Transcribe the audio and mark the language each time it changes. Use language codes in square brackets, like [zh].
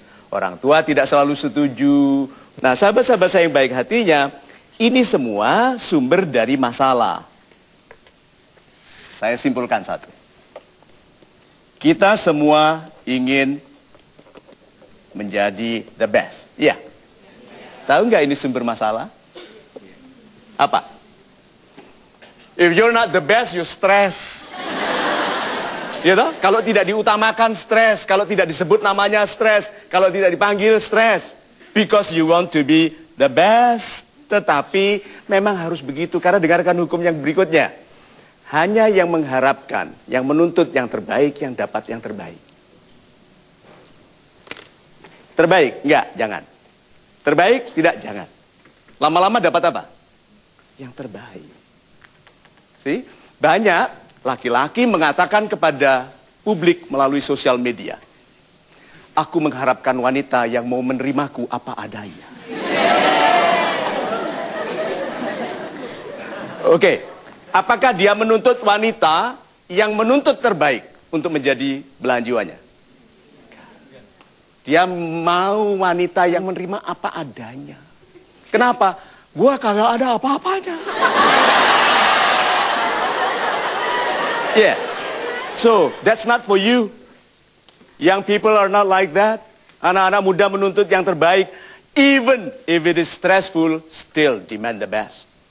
[id] Orang tua tidak selalu setuju. Nah, sahabat-sahabat saya yang baik hatinya, ini semua sumber dari masalah. Saya simpulkan satu. Kita semua ingin menjadi [en] the best. [id] Iya. Tahu nggak ini sumber masalah? Apa? [en] If you're not the best, you stress. [id] Ya toh? Kalau tidak diutamakan, stres. Kalau tidak disebut namanya, stres. Kalau tidak dipanggil, stres. [en] Because you want to be the best. [id] Tetapi memang harus begitu. Karena dengarkan hukum yang berikutnya. Hanya yang mengharapkan, yang menuntut yang terbaik, yang dapat yang terbaik. Terbaik? Enggak, jangan. Terbaik? Tidak, jangan. Lama-lama dapat apa? Yang terbaik. [en] See? [id] Banyak laki-laki mengatakan kepada publik melalui sosial media, aku mengharapkan wanita yang mau menerimaku apa adanya. Oke. Apakah dia menuntut wanita yang menuntut terbaik untuk menjadi belahan jiwanya? Dia mau wanita yang menerima apa adanya. Kenapa? Gua kagak ada apa-apanya. [en] Yeah. So, that's not for you. Young people are not like that. [id] Anak-anak muda menuntut yang terbaik. [en] Even if it is stressful, still demand the best.